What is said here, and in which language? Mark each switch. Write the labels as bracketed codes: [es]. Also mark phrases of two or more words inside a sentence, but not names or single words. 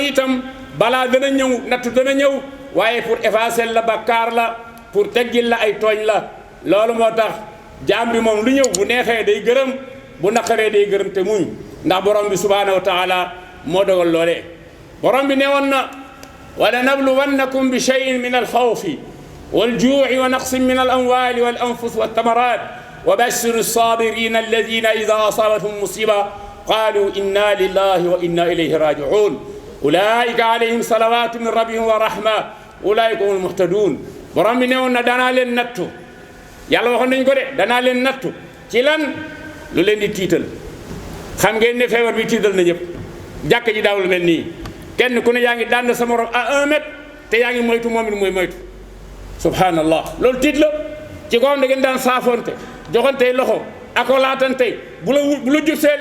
[wo] itam balaa dana ñëw nattu dana ñëw waaye [fr] pour effacer [wo] la bakkaar la pour teggil la ay tooñ la loolu moo tax jaam bi moom lu ñëw bu neexee day gërëm bu naqaree day gërëm te muñ ndax borom bi [ar] سبحانه وتعالى [wo] moo dogal loolee borom bi newoon na [ar] ولنبلونكم بشيء من الخوف والجوع ونقص من الأموال والأنفس والثمرات وبشر الصابرين الذين إذا أصابتهم مصيبة قالوا إنا لله وإنا إليه راجعون أولئك عليهم صلوات من ربهم ورحمة أولئك هم المهتدون [wo] borom bi newoon na danaa leen nattu yàlla waxoon nañ ko de danaa leen nattu ci lan lu leen di tiital xam ngeen ne feebar bi tiital na ñëpp jàkk ji daawul mel nii kenn ku ne yaa ngi dànd sa morom [fr] à 1 mètre [wo] te yaa ngi moytu moom it mooy moytu subhanallah loolu tiit la ci ko xam da ngeen daan saafoonte joxante loxo akolaatante bu la jub see